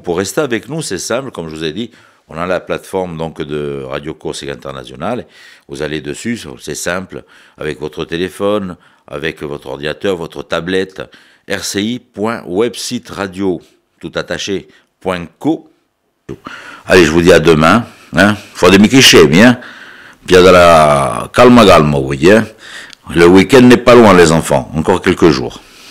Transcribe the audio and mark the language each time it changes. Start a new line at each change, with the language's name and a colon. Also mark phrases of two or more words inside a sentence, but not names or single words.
French: Pour rester avec nous, c'est simple, comme je vous ai dit, on a la plateforme donc de Radio Corsica Internationale. Vous allez dessus, c'est simple, avec votre téléphone, avec votre ordinateur, votre tablette, rci.websiteradio, tout attaché, .co. Allez, je vous dis à demain.
Italian: Fatemi scemi, Calma, calma,
French: vous voyez. Le week-end n'est pas loin, les enfants. Encore quelques jours.